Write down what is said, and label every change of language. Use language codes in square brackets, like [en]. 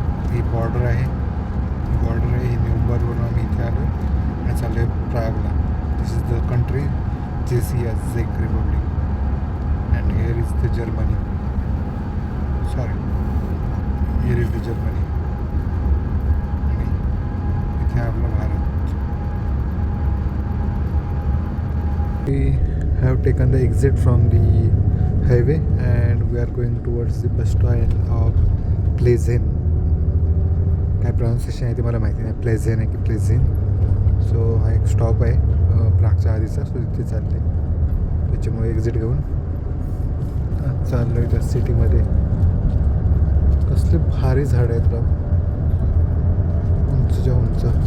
[mr] ही border आहे, ही न्यूबर्गवरून आम्ही इथे आलो आणि चाललो आहे प्रागला. [en] This is the country JC as Czech Republic and here is the Germany. Sorry, here is the Germany. [mr] आणि इथे आपला Bharat. [en] We have taken the exit from the highway and we are going towards the bus stop of Plzeň. [mr] काय pronunciation आहे ते मला माहिती नाही, प्लेझेन आहे की प्लेझेन. सो हा एक स्टॉप आहे प्रागच्या आधीचा, सो तिथे चालले. त्याच्यामुळे एक्झिट घेऊन चाललो आहे त्या सिटीमध्ये. कसले भारी झाड आहेत राव, उंचच्या उंच.